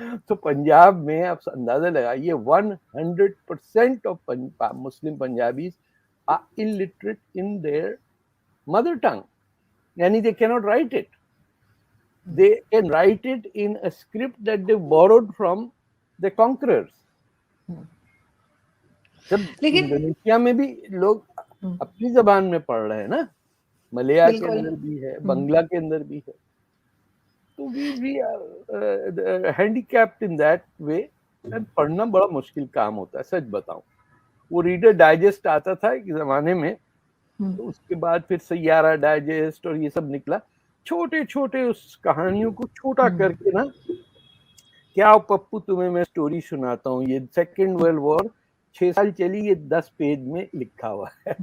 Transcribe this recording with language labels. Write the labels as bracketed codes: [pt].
[ur] تو پنجاب میں آپ اندازہ لگائیے [en] 100% of Muslim Punjabis are illiterate in their mother tongue. Yani they cannot write it. They can write it in a script that they borrowed from the conquerors. [ur] جب Indonesia میں بھی لوگ اپنی زبان میں پڑھ رہے ہیں نا, ملیا کے اندر بھی ہے, بنگلہ کے اندر بھی ہے. تو [en] we are handicapped in that way. [ur] پڑھنا بڑا مشکل کام ہوتا ہے سچ بتاؤں. وہ ریڈر ڈائجسٹ آتا تھا ایک زمانے میں, تو اس کے بعد پھر سیارہ ڈائجسٹ اور یہ سب نکلا. چھوٹے چھوٹے اس کہانیوں کو چھوٹا کر کے نا, کیا پپو تمہیں میں سٹوری سناتا ہوں, یہ سیکنڈ ورلڈ وار 6 سال چلی, یہ 10 پیج میں لکھا ہوا ہے.